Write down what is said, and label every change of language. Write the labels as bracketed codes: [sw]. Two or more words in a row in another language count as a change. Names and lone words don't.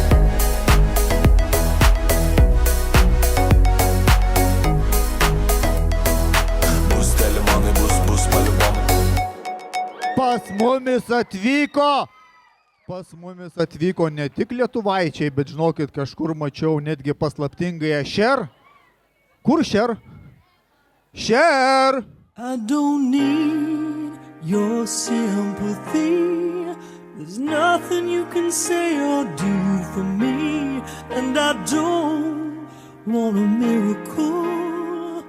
[lt] Bus telemonai, bus paliumonai. Pas mumis atvyko ne tik lietuvaičiai, bet žinokit, kažkur mačiau netgi paslaptingąją Cher. Kur Cher? Cher! [en] I don't need your sympathy. There's nothing you can say or do for me. And I don't want a miracle.